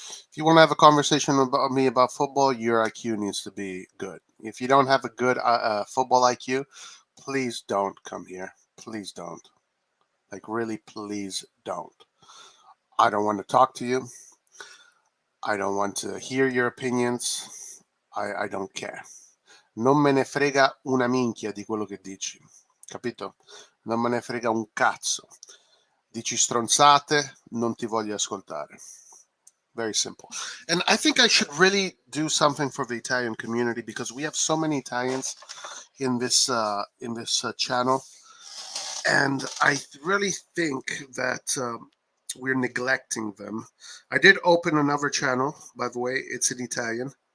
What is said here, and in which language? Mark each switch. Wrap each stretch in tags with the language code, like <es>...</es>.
<en>If you want to have a conversation about me about football, your IQ needs to be good. If you don't have a good football IQ, please don't come here. Please don't. Like, really, please don't. I don't want to talk to you. I don't want to hear your opinions. I don't care.</en> <it>Non me ne frega una minchia di quello che dici. Capito? Non me ne frega un cazzo. Dici stronzate, non ti voglio ascoltare.</it> <en>Very simple. And I think I should really do something for the Italian community, because we have so many Italians in this channel, and I really think that we're neglecting them. I did open another channel, by the way. It's in Italian.</en>